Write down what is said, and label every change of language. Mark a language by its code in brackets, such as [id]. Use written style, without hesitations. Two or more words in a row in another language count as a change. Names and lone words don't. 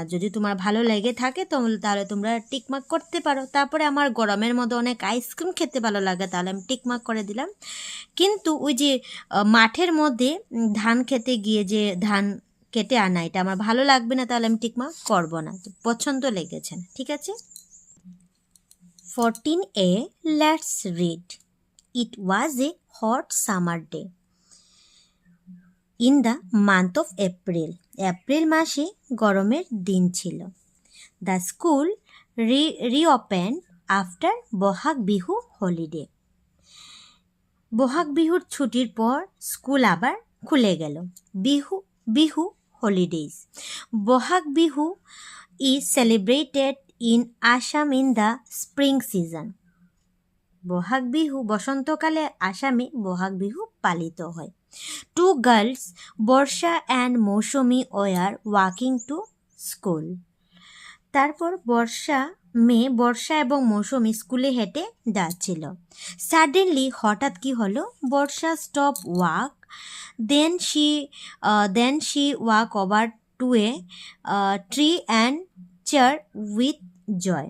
[bn] যদি তোমার ভালো লেগে থাকে তাহলে তোমরা টিকমার্ক করতে পারো। তারপরে আমার গরমের মধ্যে অনেক আইসক্রিম খেতে ভালো লাগে, তাহলে আমি টিকমার্ক করে দিলাম। কিন্তু ওই যে মাঠের মধ্যে ধান খেতে গিয়ে যে ধান কেটে আনা, এটা আমার ভালো লাগবে না, তাহলে আমি টিকমার্ক করবো না, পছন্দ লেগেছে না। ঠিক আছে। 14a [en] let's read. It was a hot summer day in the month of April. [bn] এপ্রিল মাসে গরমের দিন ছিল। [en] The school reopened after Bohag Bihu holiday. [bn] বহাগ বিহুর ছুটির পর স্কুল আবার খুলে গেল। [en] বিহু holidays. বহাগ বিহু is celebrated in Assam in the spring season. [bn] বহাগ বিহু বসন্তকালে আসামে বহাগ বিহু পালিত হয়। [en] 2 girls, Barsha and Mousumi were walking to school. [bn] তারপর বর্ষা এবং মৌসুমি স্কুলে হেঁটে যাচ্ছিল। [en] সাডেনলি [bn] হঠাৎ কি হলো, [en] Barsha stop walk, then she walk over to a tree and chair with joy.